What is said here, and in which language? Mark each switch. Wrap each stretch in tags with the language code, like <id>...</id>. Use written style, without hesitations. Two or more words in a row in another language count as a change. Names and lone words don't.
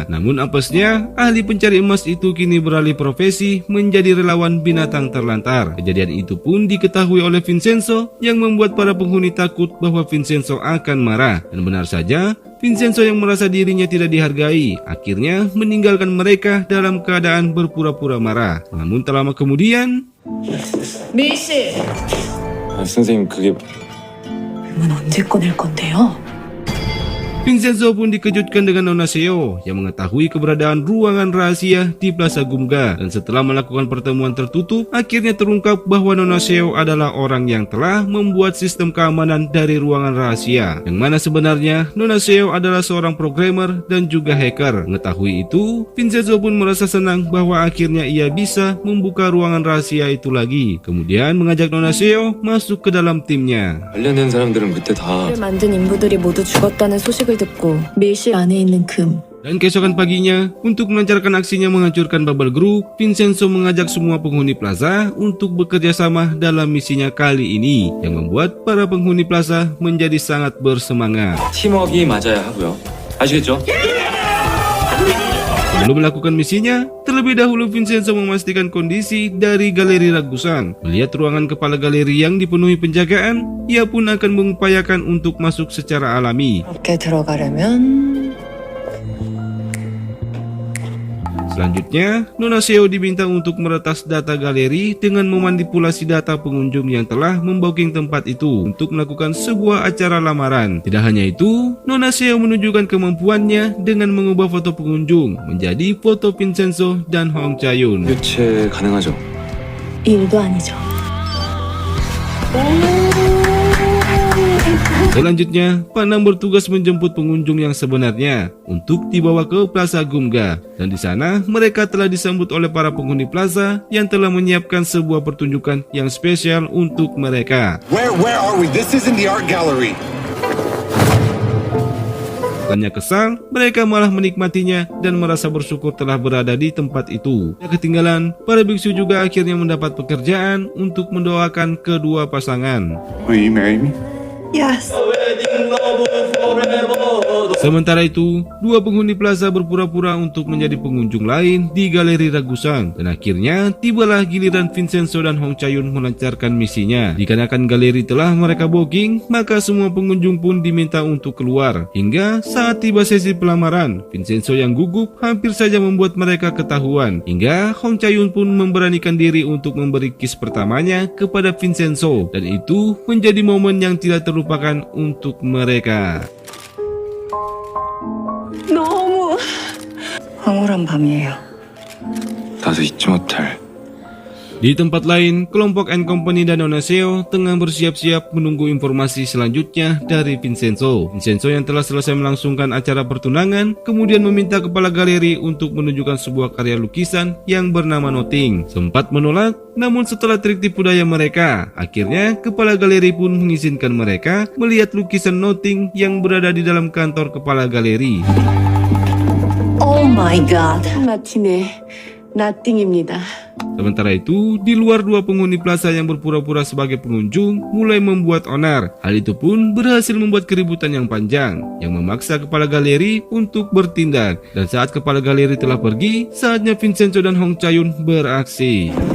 <id>Namun apesnya, ahli pencari emas itu kini beralih profesi menjadi relawan binatang terlantar. Kejadian itu pun diketahui oleh Vincenzo yang membuat para penghuni takut bahwa Vincenzo akan marah. Dan benar saja, Vincenzo yang merasa dirinya tidak dihargai akhirnya meninggalkan mereka dalam keadaan berpura-pura marah. Namun tak lama kemudian,</id> <ko>밀씨, 선생님 그게 문 언제 꺼낼 건데요?</ko> <id>Vincenzo pun dikejutkan dengan Nona Seo yang mengetahui keberadaan ruangan rahasia di Plaza Gumga. Dan setelah melakukan pertemuan tertutup, akhirnya terungkap bahwa Nona Seo adalah orang yang telah membuat sistem keamanan dari ruangan rahasia. Yang mana sebenarnya Nona Seo adalah seorang programmer dan juga hacker. Mengetahui itu, Vincenzo pun merasa senang bahwa akhirnya ia bisa membuka ruangan rahasia itu lagi. Kemudian mengajak Nona Seo masuk ke dalam timnya.</id> <ko>관련된 사람들은 그때 다 만든 인부들이 모두 죽었다는 소식을 듣고 밀실 안에 있는 금</ko> <id>Dan keesokan paginya, untuk melancarkan aksinya menghancurkan Bubble Group, Vincenzo mengajak semua penghuni Plaza untuk bekerja sama dalam misinya kali ini, yang membuat para penghuni Plaza menjadi sangat bersemangat.</id> <ko>팀워크가 맞아야 하고요. 아시겠죠?</ko> <id>Sebelum melakukan misinya, terlebih dahulu Vincenzo memastikan kondisi dari galeri Ragusan. Melihat ruangan kepala galeri yang dipenuhi penjagaan, ia pun akan mengupayakan untuk masuk secara alami.</id> <ko>그렇게 들어가려면</ko> <id>Selanjutnya, Nona Seo diminta untuk meretas data galeri dengan memanipulasi data pengunjung yang telah membooking tempat itu untuk melakukan sebuah acara lamaran. Tidak hanya itu, Nona Seo menunjukkan kemampuannya dengan mengubah foto pengunjung menjadi foto Vincenzo dan Hong Chae-yoon.</id> <ko>교체 가능하죠? 일도 아니죠.</ko> <id>Selanjutnya, Pak Nam bertugas menjemput pengunjung yang sebenarnya untuk dibawa ke Plaza Gumga. Dan di sana, mereka telah disambut oleh para penghuni Plaza yang telah menyiapkan sebuah pertunjukan yang spesial untuk mereka.</id> <en>Where are we? This isn't the art gallery.</en> <id>Bukannya kesal, mereka malah menikmatinya dan merasa bersyukur telah berada di tempat itu. Tidak ketinggalan, para biksu juga akhirnya mendapat pekerjaan untuk mendoakan kedua pasangan.</id> <en>Will you marry me? Yes.</en> <id>Sementara itu, dua penghuni Plaza berpura-pura untuk menjadi pengunjung lain di galeri Ragusan. Dan akhirnya, tibalah giliran Vincenzo dan Hong Chae-yoon melancarkan misinya. Dikarenakan galeri telah mereka booking, maka semua pengunjung pun diminta untuk keluar. Hingga saat tiba sesi pelamaran, Vincenzo yang gugup hampir saja membuat mereka ketahuan. Hingga Hong Chae-yoon pun memberanikan diri untuk memberi kiss pertamanya kepada Vincenzo. Dan itu menjadi momen yang tidak terlupakan untuk mereka.</id> <ko>너무 황홀한 밤이에요. 나도 잊지 못할</ko> <id>Di tempat lain, kelompok N Company dan Nona Seo tengah bersiap-siap menunggu informasi selanjutnya dari Vincenzo. Vincenzo yang telah selesai melangsungkan acara pertunangan, kemudian meminta kepala galeri untuk menunjukkan sebuah karya lukisan yang bernama Nothing. Sempat menolak, namun setelah trik tipu daya mereka, akhirnya kepala galeri pun mengizinkan mereka melihat lukisan Nothing yang berada di dalam kantor kepala galeri.</id> <en>Oh my god.</en> <ko>마티네 Nothing입니다.</ko> <id>Sementara itu, di luar dua penghuni Plaza yang berpura-pura sebagai pengunjung mulai membuat onar. Hal itu pun berhasil membuat keributan yang panjang yang memaksa kepala galeri untuk bertindak. Dan saat kepala galeri telah pergi, saatnya Vincenzo dan Hong Chae-yoon beraksi.</id>